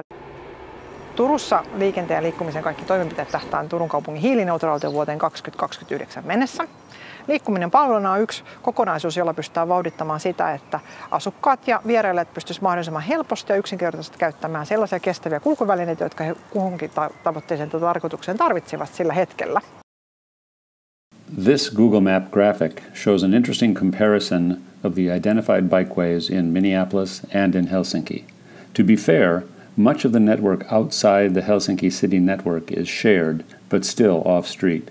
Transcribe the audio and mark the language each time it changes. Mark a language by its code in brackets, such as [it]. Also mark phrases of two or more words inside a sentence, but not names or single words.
[fi] Turussa liikenteen ja liikkumisen kaikki toimenpiteet tähtää Turun kaupungin hiilineutraaliuteen vuoteen 2029 mennessä. Liikkuminen palveluna on yksi kokonaisuus, jolla pystytään vauhdittamaan sitä, että asukkaat ja vierailijat pystyisivät mahdollisimman helposti ja yksinkertaisesti käyttämään sellaisia kestäviä kulkuvälineitä, jotka he kuhunkin tavoitteeseen tai tarkoitukseen tarvitsevat sillä hetkellä. [en] This Google Map graphic shows an interesting comparison of the identified bikeways in Minneapolis and in Helsinki. To be fair, much of the network outside the Helsinki city network is shared, but still off-street.